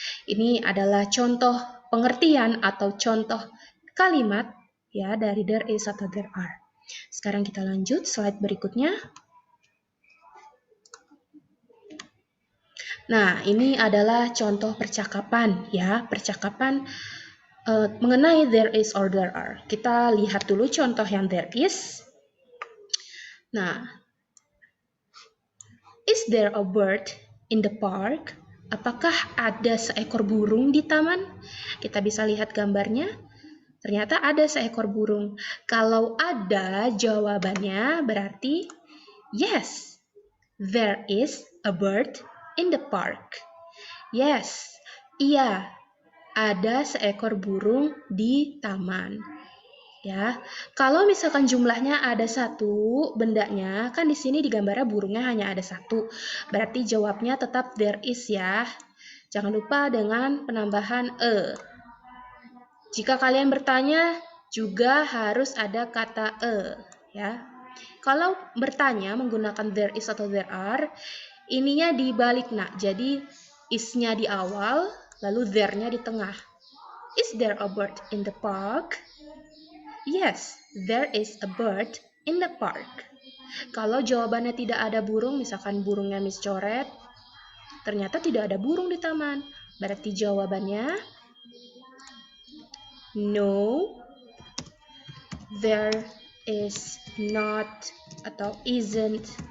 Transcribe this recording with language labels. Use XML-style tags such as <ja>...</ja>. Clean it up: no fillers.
<id>Ini adalah contoh pengertian atau contoh kalimat ya dari there is atau there are. Sekarang kita lanjut slide berikutnya. Nah, ini adalah contoh percakapan ya, percakapan mengenai</id> <en>there is or there are.</en> <id>Kita lihat dulu contoh yang there is. Nah,</id> <en>is there a bird in the park?</en> <id>Apakah ada seekor burung di taman? Kita bisa lihat gambarnya. Ternyata ada seekor burung. Kalau ada, jawabannya berarti</id> <en>yes, there is a bird in the park.</en> <id>Yes, iya, ada seekor burung di taman. Ya, kalau misalkan jumlahnya ada 1, bendanya kan di sini di gambarnya burungnya hanya ada 1. Berarti jawabnya tetap there is ya. Jangan lupa dengan penambahan e. Jika kalian bertanya, juga harus ada kata e, ya. Kalau bertanya menggunakan there is atau there are, ininya dibalik nak. Jadi is-nya di awal, lalu there-nya di tengah.</id> <en>Is there a bird in the park? Yes, there is a bird in the park.</en> <id>Kalau jawabannya tidak ada burung, misalkan burungnya miscoret, ternyata tidak ada burung di taman. Berarti jawabannya</id> <en>no, there is not</en> <id>atau isn't.</id>